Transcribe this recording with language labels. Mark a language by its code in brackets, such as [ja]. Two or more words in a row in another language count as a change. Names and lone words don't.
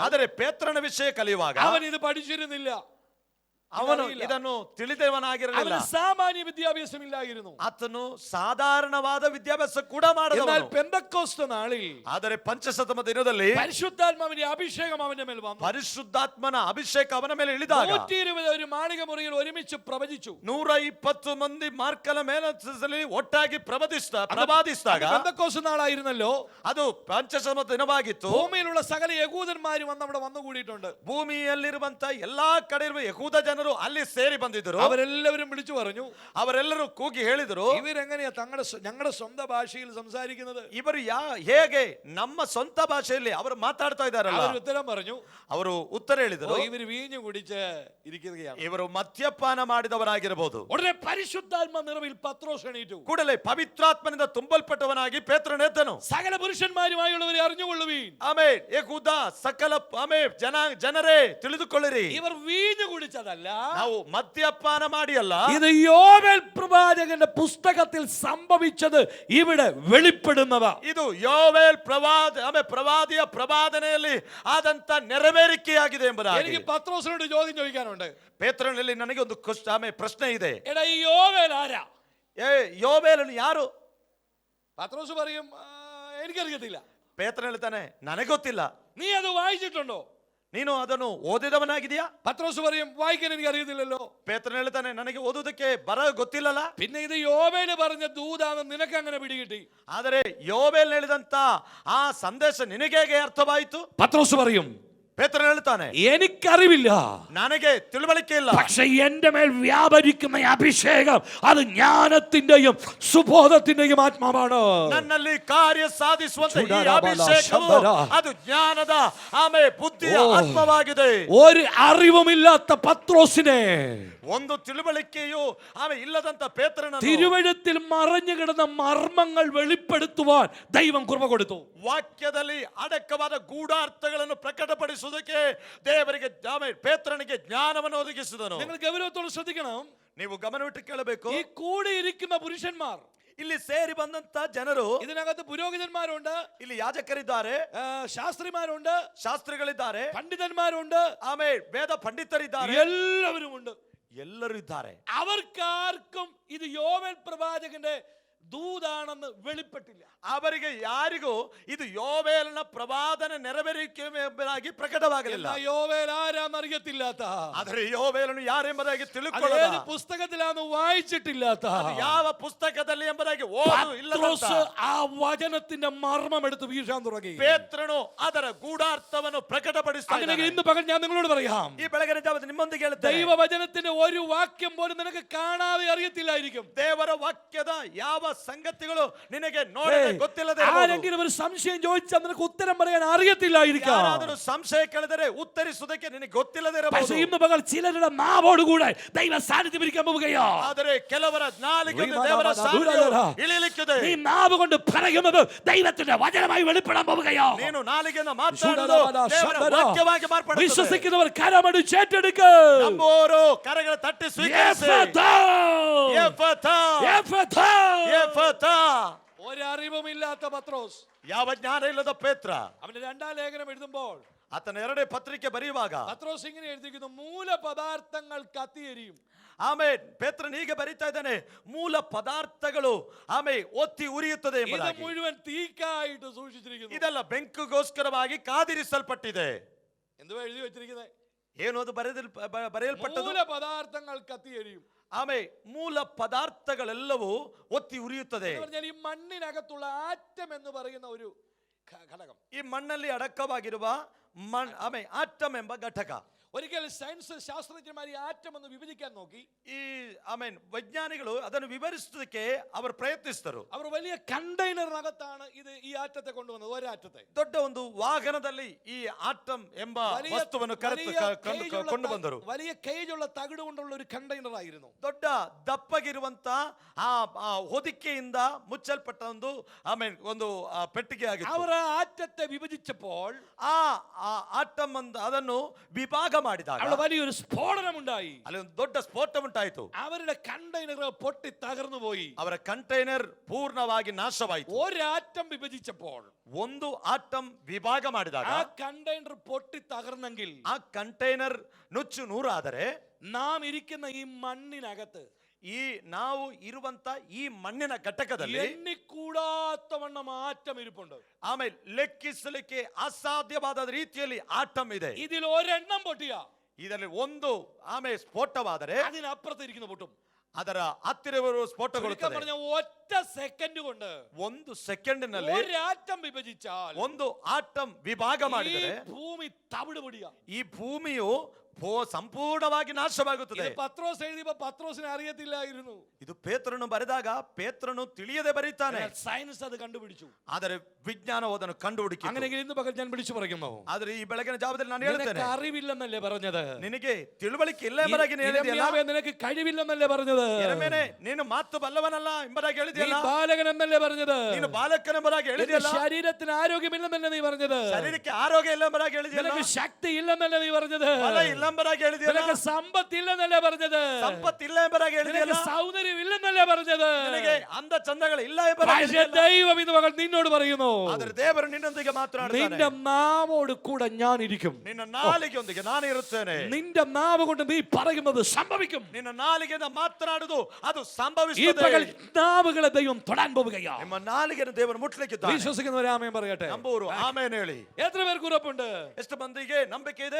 [kn] ಆದರೆ ಪೇತ್ರನ ವಿಷಯ ಕಲಿಯುವಾಗ [ml] അവൻ ഇത് പഠിച്ചിരുന്നില്ല. [kn] ಅವನು ಇದನ್ನು ತಿಳಿದವನಾಗಿರಲಿಲ್ಲ. [ml] സാമാന്യ വിദ്യാഭ്യാസം ഇല്ലായിരുന്നു. [kn] ಆತನು ಸಾಧಾರಣವಾದ ವಿದ್ಯಾಭ್ಯಾಸ ಕೂಡ [ml] എന്നാൽ [kn] ಮಾಡದವನು. [ml] പെന്തക്കോസ്ത് നാളിൽ, [kn] ಆದರೆ ಪಂಚಶತಮ ದಿನದಲ್ಲಿ [ml] പരിശുദ്ധാത്മാവിന്റെ അഭിഷേകം അവന്റെ മേൽ വന്നു. [kn] ಪರಿಶುದ್ಧಾತ್ಮನ ಅಭಿಷೇಕ ಅವನ ಮೇಲೆ ಇಳಿದಾಗ [ml] 120 ഒരു മാളിക മുറിയിൽ ഒരുമിച്ച് പ്രവചിച്ചു. [kn] 120 ಮಂದಿ ಮಾರ್ಕಲ ಮೇಲಲ್ಲಿ ಒಟ್ಟಾಗಿ ಪ್ರವಾದಿಸಿದಾಗ, [ml] പെന്തക്കോസ്ത് നാളായിരുന്നല്ലോ, [kn] ಅದು ಪಂಚಶತಮ ದಿನವಾಗಿತ್ತು. [ml] ഭൂമിയിലുള്ള സകല യഹൂദന്മാരും വന്ന് അവിടെ വന്നുകൂടിയിട്ടുണ്ട്. [kn] ಭೂಮಿಯಲ್ಲಿರುವಂತ ಎಲ್ಲಾ ಕಡೆ ಇರುವ ಯಹೂದ ಜನರು ಅಲ್ಲಿ ಸೇರಿ ಬಂದಿದ್ದರು. [ml] അവരെല്ലാവരും വിളിച്ചു പറഞ്ഞു, [kn] ಅವರೆಲ್ಲರೂ ಕೂಗಿ ಹೇಳಿದರು, [ml] ഇവരെങ്ങനെയാ ഞങ്ങളുടെ സ്വന്തം ഭാഷയിൽ സംസാരിക്കുന്നത്? [kn] ಇವರು ಹೇಗೆ ನಮ್ಮ ಸ್ವಂತ ಭಾಷೆಯಲ್ಲಿ ಅವರು ಮಾತಾಡ್ತಾ ಇದ್ದಾರಲ್ಲ. [ml] അവർ ಉത്തരം പറഞ്ഞു, [kn] ಅವರು ಉತ್ತರ ಹೇಳಿದರು, [ml] ഇവർ വീഞ്ഞു കുടിച്ച് ഇരിക്കുകയാണ്. [kn] ಇವರು ಮದ್ಯಪಾನ ಮಾಡಿದವರಾಗಿರಬಹುದು. [ml] ഉടനെ പരിശുദ്ധാത്മ നിറവിൽ പത്രോസ് എണീറ്റു. [kn] ಕೂಡಲೇ ಪವಿತ್ರಾತ್ಮನಿಂದ ತುಂಬಲ್ಪಟ್ಟವನಾಗಿ ಪೇತ್ರನೆದ್ದನು. [ml] സകല പുരുഷന്മാരുമായുള്ളവരെ അറിഞ്ഞുകൊള്ളുവീൻ. [kn] ಆಮೆನ್. ಯೆಹೂದ ಸಕಲ ಜನರೇ ತಿಳಿದುಕೊಳ್ಳಿರಿ, [ml] ഇവർ വീഞ്ഞു കുടിച്ചതല്ല, [kn] ನಾವು ಮದ್ಯಪಾನ ಮಾಡಿ ಅಲ್ಲ, [ml] ഇത് യോവേൽ പ്രവാചകന്റെ പുസ്തകത്തിൽ സംഭവിച്ചത് ഇവിടെ വെളിപ്പെടുന്നതാ. [kn] ಇದು ಯೋವೇಲ್ ಪ್ರವಾದಿಯ ಪ್ರವಾದನೆಯಲ್ಲಿ ಆದಂತ ನೆರವೇರಿಕೆಯಾಗಿದೆ ಎಂಬುದಾಗಿ. [ml] എനിക്ക് പത്രോസിനോട് ചോദ്യം ചോദിക്കാനുണ്ട്. [kn] ಪೇತ್ರನಲ್ಲಿ ನನಗೆ ಒಂದು ಪ್ರಶ್ನೆ ಇದೆ. [ml] എടാ, ഈ യോവേൽ ആരാ? [kn] ಯೋವೇಲನು ಯಾರು? [ml] പത്രോസ് പറയും, എനിക്കറിയത്തില്ല. [kn] ಪೇತ್ರ ಹೇಳ್ತಾನೆ, ನನಗೆ ಗೊತ್ತಿಲ್ಲ. [ml] നീ അത് വായിച്ചിട്ടുണ്ടോ? [kn] ನೀನು ಅದನ್ನು ಓದಿದವನಾಗಿದೆಯಾ? [ml] പത്രോസ് പറയും, വായിക്കാൻ എനിക്ക് അറിയത്തില്ലല്ലോ. [kn] ಪೇತ್ರ ಹೇಳ್ತಾನೆ, ನನಗೆ ಓದುವುದಕ್ಕೆ ಗೊತ್ತಿಲ್ಲಲ್ಲ. [ml] പിന്നെ ഇത് യോവേല് പറഞ്ഞ ദൂതാന്ന് നിനക്ക് അങ്ങനെ പിടികിട്ടി? [kn] ಆದರೆ ಯೋವೇಲ್ ಹೇಳಿದಂತ ಆ ಸಂದೇಶ ನಿನಗೆ ಹೇಗೆ ಅರ್ಥವಾಯಿತು? [ml] പത്രോസ് പറയും, [kn] ಪೇತ್ರ ಹೇಳ್ತಾನೆ, [ml] എനിക്കറിവില്ല, [kn] ನನಗೆ ತಿಳುವಳಿಕೆ ಇಲ್ಲ. [ml] പക്ഷെ എന്റെ മേൽ വ്യാപരിക്കുന്ന അഭിഷേകം അത് ജ്ഞാനത്തിന്റെയും സുബോധത്തിന്റെയും ആത്മാവാണ്. [kn] ನನ್ನಲ್ಲಿ ಕಾರ್ಯ ಸಾಧಿಸುವಂತ ಈ ಅಭಿಷೇಕವು ಅದು ಜ್ಞಾನದ ಬುದ್ಧಿಯ ಆತ್ಮವಾಗಿದೆ. [ml] ഒരു അറിവുമില്ലാത്ത പത്രോസിനെ [kn] ಒಂದು ತಿಳುವಳಿಕೆಯು ಇಲ್ಲದಂತ ಪೇತ್ರನನ್ನು [ml] തിരുവഴുത്തിൽ മറഞ്ഞു കിടന്ന മർമ്മങ്ങൾ വെളിപ്പെടുത്തുവാൻ ദൈവം കൃപ കൊടുത്തു. [kn] ವಾಕ್ಯದಲ್ಲಿ ಅಡಕವಾದ ಗೂಢಾರ್ಥಗಳನ್ನು ಪ್ರಕಟಪಡಿಸುವುದಕ್ಕೆ ದೇವರಿಗೆ ಪೇತ್ರನಿಗೆ ಜ್ಞಾನವನ್ನು ಒದಗಿಸಿದನು. [ml] നിങ്ങൾ ഗൗരവത്തോടെ ശ്രദ്ധിക്കണം. [kn] ನೀವು ಗಮನವಿಟ್ಟು ಕೇಳಬೇಕು. [ml] ഈ കൂടിയിരിക്കുന്ന പുരുഷന്മാർ, [kn] ಇಲ್ಲಿ ಸೇರಿ ಬಂದಂತ ಜನರು, [ml] ഇതിനകത്ത് പുരോഹിതന്മാരുണ്ട്, [kn] ಇಲ್ಲಿ ಯಾಜಕರಿದ್ದಾರೆ, [ml] ശാസ്ത്രിമാരുണ്ട്, [kn] ಶಾಸ್ತ್ರಿಗಳಿದ್ದಾರೆ, [ml] പണ്ഡിതന്മാരുണ്ട്, [kn] ವೇದ ಪಂಡಿತರಿದ್ದಾರೆ, [ml] എല്ലാവരും ഉണ്ട്. [kn] ಎಲ್ಲರೂ ಇದ್ದಾರೆ. [ml] അവർക്കാർക്കും ഇത് യോവേൽ പ്രവാചകന്റെ ദൂതാണെന്ന് വെളിപ്പെട്ടില്ല. [kn] ಅವರಿಗೆ ಯಾರಿಗೂ ಇದು ಯೋವೇಲನ ಪ್ರವಾದನೆ ನೆರವೇರಿಕೆ ಎಂಬುದಾಗಿ ಪ್ರಕಟವಾಗಲಿಲ್ಲ. [ml] യോവേൽ ആരാന്നറിയത്തില്ലാത്ത, [kn] ಆದರೆ ಯೋವೇಲನು ಯಾರೆಂಬುದಾಗಿ ತಿಳುಕೊಳ್ಳದ, [ml] പുസ്തകത്തിലാന്ന് വായിച്ചിട്ടില്ലാത്ത, [kn] ಯಾವ ಪುಸ್ತಕದಲ್ಲಿ ಎಂಬುದಾಗಿ ಓದು ಇಲ್ಲದಂತ [ml] ആ വചനത്തിന്റെ മർമ്മം എടുത്ത് വീഴാൻ തുടങ്ങി. [kn] ಪೇತ್ರನು ಅದರ ಗೂಢಾರ್ಥವನ್ನು ಪ್ರಕಟಪಡಿಸ್ತಾನೆ. [ml] ഇന്ന് പകൽ ഞാൻ നിങ്ങളോട് പറയാം, [kn] ಈ ಬೆಳಗಿನ ಜಾವದಲ್ಲಿ ನಿಮ್ಮೊಂದಿಗೆ ಹೇಳುತ್ತೇನೆ, [ml] ദൈവവചനത്തിന്റെ ഒരു വാക്യം പോലും നിനക്ക് കാണാതെ അറിയത്തില്ലായിരിക്കും. [kn] ದೇವರ ವಾಕ್ಯದ ಯಾವ ಸಂಗತಿಗಳು ನಿನಗೆ ನೋಡದೆ ಗೊತ್ತಿಲ್ಲದೆ [ml] ആരെങ്കിലും ഒരു സംശയം ചോദിച്ചാൽ നിനക്ക് ഉത്തരം പറയാൻ അറിയത്തില്ലായിരിക്കാം. [kn] ಯಾರಾದರೂ ಸಂಶಯ ಕೇಳಿದರೆ ಉತ್ತರಿಸುವುದಕ್ಕೆ ನಿನಗೆ ಗೊತ್ತಿಲ್ಲದೆ [ml] പക്ഷേ [kn] ಇರಬಹುದು. [ml] ഇന്ന് പകൽ ചിലരുടെ നാവോടുകൂടെ ദൈവ സാന്നിധ്യം ഇരിക്കാൻ പോവുകയോ. [kn] ಆದರೆ ಕೆಲವರ ನಾಲಿಗೆಗೆ ದೇವರ ಸಾನ್ನಿಧ್ಯ ಇಳಿಲಿಕ್ಕಿದೆ. [ml] നീ നാവ് കൊണ്ട് പറയുന്നത് ദൈവത്തിന്റെ വചനമായി വെളിപ്പെടാൻ പോവുകയോ. [kn] ನೀನು ನಾಲಿಗೆಯಿಂದ ಮಾತಾಡುವುದು ದೇವರ ವಾಕ್ಯವಾಗಿ ಮಾರ್ಪಡುತ್ತದೆ. [ml] വിശ്വസിക്കുന്നവർ കരമടിച്ച് ഏറ്റെടുക്കുക. [kn] ನಂಬುವವರು ಕರಗಳ ತಟ್ಟಿ ಸ್ವೀಕರಿಸಿ. ಎಫತಾ, [ml] എഫഥാ. [kn] ಎಫತಾ. [ml] ഒരറിവുമില്ലാത്ത പത്രോസ്, [kn] ಯಾವ ಜ್ಞಾನ ಇಲ್ಲದ ಪೇತ್ರ [ml] അവന്റെ രണ്ടാം ലേഖനം എഴുതുമ്പോൾ [kn] ಆತನ ಎರಡನೇ ಪತ್ರಿಕೆ ಬರೆಯುವಾಗ [ml] പത്രോസ് ഇങ്ങനെ എഴുതിയിരിക്കുന്നു, മൂലപദാർത്ഥങ്ങൾ കത്തിയെരിയും. [kn] ಆಮೇಲೆ ಪೇತ್ರನ್ ಹೀಗೆ ಬರೀತಾ ಇದ್ದಾನೆ, ಮೂಲ ಪದಾರ್ಥಗಳು ಆಮೇಲೆ ಒತ್ತಿ ಉರಿಯುತ್ತದೆ [ml] ഇത് [kn] ಎಂಬುದಾಗಿ. [ml] മുഴുവൻ തീക്കായിട്ട് സൂക്ഷിച്ചിരിക്കുന്നു. [kn] ಇದೆಲ್ಲ ಬೆಂಕಿಗೋಸ್ಕರವಾಗಿ ಕಾದಿರಿಸಲ್ಪಟ್ಟಿದೆ. [ml] എന്തുവാ എഴുതി വെച്ചിരിക്കുന്നത്? [kn] ಏನು ಅದು ಬರೆಯಲ್ಪಟ್ಟದ್ದು? [ml] മൂല പദാർത്ഥങ്ങൾ കത്തിയെരിയും. [kn] ಆಮೇಲೆ ಮೂಲ ಪದಾರ್ಥಗಳೆಲ್ಲವೂ ಒತ್ತಿ ಉರಿಯುತ್ತದೆ. [ml] എന്ന് പറഞ്ഞാൽ ഈ മണ്ണിനകത്തുള്ള ആറ്റം എന്ന് പറയുന്ന ഒരു ഘടകം, [kn] ಈ ಮಣ್ಣಲ್ಲಿ ಅಡಕವಾಗಿರುವ ಆಮೇಲೆ ಆಟಮ್ ಎಂಬ ಘಟಕ. [ml] ഒരിക്കൽ സയൻസ് ശാസ്ത്രജ്ഞന്മാർ ഈ ആറ്റം ഒന്ന് വിഭജിക്കാൻ നോക്കി. [kn] ಈ ಆಮೇಲೆ ವೈಜ್ಞಾನಿಗಳು ಅದನ್ನು ವಿವರಿಸೋದಕ್ಕೆ ಅವರು ಪ್ರಯತ್ನಿಸಿದರು. [ml] അവർ വലിയ കണ്ടെയ്നറിനകത്താണ് ഈ ആറ്റത്തെ കൊണ്ടുവന്നത്. ഒരാറ്റത്തെ [kn] ದೊಡ್ಡ ಒಂದು ವಾಹನದಲ್ಲಿ ಈ ಆಟಮ್ ಎಂಬ ವಸ್ತುವನ್ನು ಕೊಂಡು ಬಂದರು. [ml] വലിയ കേജുള്ള തകിട് കൊണ്ടുള്ള ഒരു കണ്ടെയ്നർ ಆയിരുന്നു. [kn] ದೊಡ್ಡ ದಪ್ಪಗಿರುವಂತ ಆ ಹೊದಿಕೆಯಿಂದ ಮುಚ್ಚಲ್ಪಟ್ಟ ಒಂದು ಆಮೇಲೆ ಒಂದು ಪೆಟ್ಟಿಗೆ ಆಗಿತ್ತು. [ml] അവർ ആ ആറ്റത്തെ വിഭജിച്ചപ്പോൾ [kn] ಆ ಆಟಮ್ ಅದನ್ನು ವಿಭಾಗ ಮಾಡಿದಾಗ [ml] അവിടെ വലിയൊരു സ്ഫോടനം ഉണ്ടായി. [kn] ಅಲ್ಲಿ ಒಂದು ದೊಡ್ಡ ಸ್ಫೋಟ ಉಂಟಾಯಿತು. [ml] അവരുടെ കണ്ടെയ്നർ പൊട്ടി തകർന്നു പോയി. [kn] ಅವರ ಕಂಟೈನರ್ ಪೂರ್ಣವಾಗಿ ನಾಶವಾಯಿತು. [ml] ഒരാറ്റം വിഭജിച്ചപ്പോൾ, [kn] ಒಂದು ಆಟಮ್ ವಿಭಾಗ ಮಾಡಿದಾಗ [ml] ആ കണ്ടെയ്നർ പൊട്ടി തകർന്നെങ്കിൽ, [kn] ಆ ಕಂಟೈನರ್ ನುಚ್ಚು ನೂರಾದರೆ [ml] നാം ഇരിക്കുന്ന ഈ മണ്ണിനകത്ത്, [kn] ಈ ನಾವು ಇರುವಂತ ಈ ಮಣ್ಣಿನ ಘಟಕದಲ್ಲಿ [ml] എണ്ണിക്കൂടാത്തവണ്ണം ആറ്റം ഇരിപ്പുണ്ട്. [kn] ಆಮೇಲೆ ಲೆಕ್ಕಿಸಲಿಕ್ಕೆ ಅಸಾಧ್ಯವಾದ ರೀತಿಯಲ್ಲಿ ಆಟಮ್ ಇದೆ. [ml] ഇതിൽ ഒരെണ്ണം പൊട്ടിയ [kn] ಇದರಲ್ಲಿ ಒಂದು ಆಮೇಲೆ ಸ್ಫೋಟವಾದರೆ [ml] അതിനപ്പുറത്തിരിക്കുന്ന പൊട്ടും. [kn] ಅದರ ಹತ್ತಿರವರು ಸ್ಫೋಟಗೊಳ್ಳುತ್ತದೆ. [ml] പറഞ്ഞ ഒറ്റ സെക്കൻഡ് കൊണ്ട്, [kn] ಒಂದು ಸೆಕೆಂಡಿನಲ್ಲಿ [ml] ഒരാറ്റം വിഭജിച്ചാൽ, [kn] ಒಂದು ಆಟಮ್ ವಿಭಾಗ ಮಾಡಿದರೆ [ml] ഭൂമി തവിട് പൊടിയ. [kn] ಈ ಭೂಮಿಯು ಸಂಪೂರ್ಣವಾಗಿ ನಾಶವಾಗುತ್ತದೆ. [ml] പത്രോസ് എഴുതിയപ്പോൾ പത്രോസിനെ അറിയത്തില്ലായിരുന്നു. [kn] ಇದು ಪೇತ್ರನು ಬರೆದಾಗ ಪೇತ್ರನು ತಿಳಿಯದೆ ಬರೀತಾನೆ. [ml] സയൻസ് അത് കണ്ടുപിടിച്ചു. [kn] ಆದರೆ ವಿಜ್ಞಾನವು ಅದನ್ನು ಕಂಡುಹುಡುಕಿ. [ml] അങ്ങനെയെങ്കിൽ ഇന്ന് പകൽ ഞാൻ വിളിച്ചു പറയുന്നു, [kn] ಆದರೆ ಈ ಬೆಳಗಿನ ಜಾವದಲ್ಲಿ ನಾನು ಹೇಳ್ತೇನೆ, [ml] അറിവില്ലെന്നല്ലേ പറഞ്ഞത്? [kn] ನಿನಗೆ ತಿಳುವಳಿಕೆ ಇಲ್ಲ ಎಂಬುದಾಗಿ ಹೇಳಿದೆಯಲ್ಲ. [ml] നിനക്ക് കഴിവില്ലെന്നല്ലേ പറഞ്ഞത്? [kn] ಯೆರೆಮೀಯನೇ, ನೀನು ಮಾತು ಬಲ್ಲವನಲ್ಲ ಎಂಬುದಾಗಿ ಹೇಳಿದೆಯಲ್ಲ. [ml] ബാലകനെന്നല്ലേ പറഞ്ഞത്? [kn] ನೀನು ಬಾಲಕನೆಂಬುದಾಗಿ ಹೇಳಿದೆಯಲ್ಲ. [ml] ശരീരത്തിന് ആരോഗ്യമില്ലെന്നല്ലേ നീ പറഞ്ഞത്? [kn] ಶರೀರಕ್ಕೆ ಆರೋಗ್ಯ ಇಲ್ಲ ಎಂಬುದಾಗಿ ಹೇಳಿದೆಯಲ್ಲ. [ml] നിനക്ക് ശക്തി ഇല്ലെന്നല്ലേ നീ പറഞ്ഞത്? [kn] ಬಲ ಇಲ್ಲ ಎಂಬುದಾಗಿ ಹೇಳಿದೆಯಲ್ಲ. [ml] നിനക്ക് സമ്പത്തില്ലെന്നല്ലേ പറഞ്ഞത്? [kn] ಸಂಪತ್ತಿಲ್ಲ ಎಂಬುದಾಗಿ ಹೇಳಿದೆಯಲ್ಲ. [ml] നിനക്ക് സൗന്ദര്യമില്ലെന്നല്ലേ പറഞ്ഞത്? [kn] ನಿನಗೆ ಅಂದ ಚಂದಗಳು ಇಲ್ಲ ಎಂಬುದಾಗಿ ಹೇಳಿದೆಯಲ್ಲ. [ml] ദൈവം ഇന്ന് മകൾ നിന്നോട് പറയുന്നു, [kn] ಆದರೆ ದೇವರು ನಿನ್ನೊಂದಿಗೆ ಮಾತನಾಡುತ್ತಾನೆ. [ml] നിന്റെ നാവോട് കൂടെ ഞാൻ ഇരിക്കും. [kn] ನಿನ್ನ ನಾಲಿಗೆಯೊಂದಿಗೆ ನಾನು ಇರುತ್ತೇನೆ. [ml] നിന്റെ നാവ് കൊണ്ട് നീ പറയുന്നത് സംഭവിക്കും. [kn] ನಿನ್ನ ನಾಲಿಗೆಯಿಂದ ಮಾತನಾಡುವುದು ಅದು [ml] ഈ [kn] ಸಂಭವಿಸುತ್ತದೆ. [ml] പകൽ നാവുകളെ ദൈവം തൊടാൻ പോവുകയാണ്. [kn] ನಿಮ್ಮ നാಲಿಗೆಯನ್ನು ದೇವರು ಮುಟ್ಲಿಕ್ಕಿದ್ದಾನೆ. [ml] വിശ്വസിക്കുന്നവരെ ആമേൻ പറയട്ടെ. [kn] ನಂಬುವರು ಆಮೇನ್ ಹೇಳಿ. [ml] എത്ര പേർക്ക് ഉറപ്പുണ്ട്? [kn] ಎಷ್ಟು ಮಂದಿಗೆ ನಂಬಿಕೆ ಇದೆ?